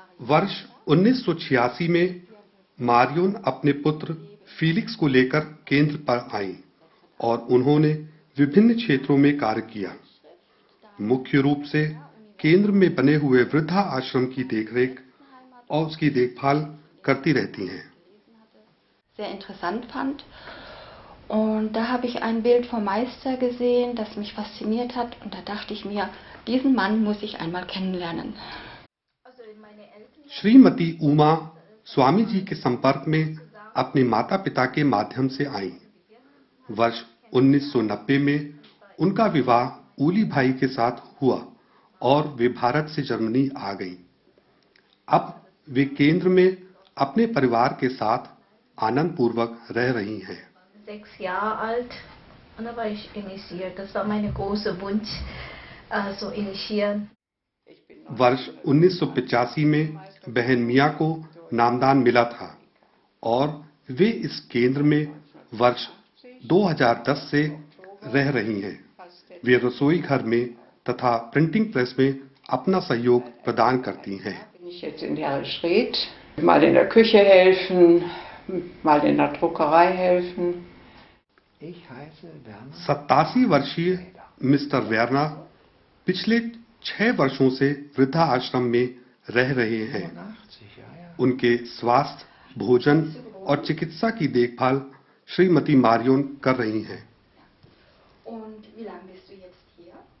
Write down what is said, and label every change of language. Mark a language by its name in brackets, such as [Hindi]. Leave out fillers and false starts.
[Hindi] वर्ष 1986 में मारियोन अपने पुत्र फीलिक्स को लेकर केंद्र पर आईं और उन्होंने विभिन्न क्षेत्रों में कार्य किया। मुख्य रूप से केंद्र में बने हुए वृद्धा आश्रम की देखरेख और उसकी देखभाल करती रहती हैं। [German] Sehr interessant fand. Und da habe ich ein Bild vom Meister gesehen, das mich fasziniert hat. Und da dachte ich mir, diesen Mann muss ich einmal kennenlernen. [Hindi] Shrimati Uma Swami ji के संपर्क में अपने माता पिता के माध्यम से आईं। वर्ष 1990 में उनका विवाह उली भाई के साथ हुआ और वे भारत से जर्मनी आ गईं। अब वे केंद्र में अपने परिवार के साथ आनंद पूर्वक रह रही हैं। [German] 6 Jahre alt und da war ich initiiert. Das war mein großer Wunsch, so initiieren. [Hindi] वर्ष 1985 में बहन मिया को नामदान मिला था और वे इस केंद्र में वर्ष 2010 से रह रही हैं। वे रसोई घर में तथा प्रिंटिंग प्रेस में अपना सहयोग प्रदान करती हैं। [German] Bin ich jetzt in Hery Street, mal in der Küche helfen, mal in der Druckerei helfen. [Hindi] 87 वर्षीय मिस्टर वेरना पिछले 6 वर्षों से वृद्धा आश्रम में रह रहे हैं। उनके स्वास्थ्य, भोजन और चिकित्सा की देखभाल श्रीमती मारियोन कर रही हैं। [German] Und wie lange bist du jetzt hier?